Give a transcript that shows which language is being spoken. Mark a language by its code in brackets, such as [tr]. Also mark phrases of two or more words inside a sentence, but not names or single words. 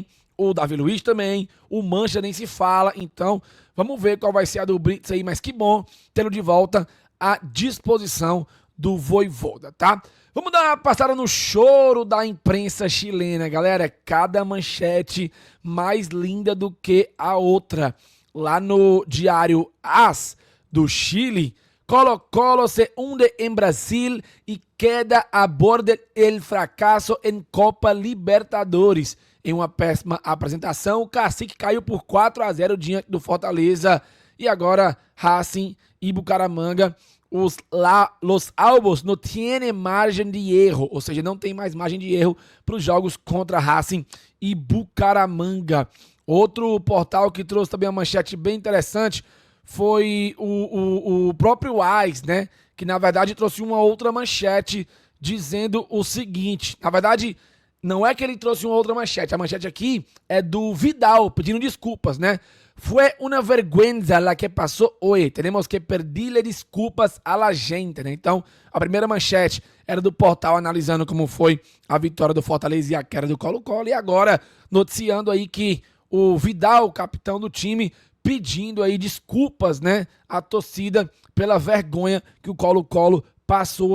[pt] O Davi Luiz também, o Mancha nem se fala, então vamos ver qual vai ser a do Brites aí, mas que bom tê-lo de volta à disposição do Vojvoda, tá? Vamos dar uma passada no choro da imprensa chilena, galera, cada manchete mais linda do que a outra. Lá no diário AS do Chile, [es] Colo-Colo se hunde em Brasil e queda a borde el fracasso em Copa Libertadores. [pt] Em uma péssima apresentação, o Cacique caiu por 4-0 diante do Fortaleza. E agora, Racing e Bucaramanga, [es] los Albos [pt] não têm margem de erro, ou seja, não tem mais margem de erro para os jogos contra Racing e Bucaramanga. Outro portal que trouxe também uma manchete bem interessante foi o próprio AIS, né? Que na verdade trouxe uma outra manchete dizendo o seguinte, na verdade não é que ele trouxe uma outra manchete, a manchete aqui é do Vidal pedindo desculpas, né? Fue una vergüenza la que pasó hoy, tenemos que pedirle desculpas a la gente, né? Então, a primeira manchete era do portal analisando como foi a vitória do Fortaleza e a queda do Colo-Colo, e agora noticiando aí que o Vidal, capitão do time, pedindo aí desculpas, né, à torcida pela vergonha que o Colo-Colo passou.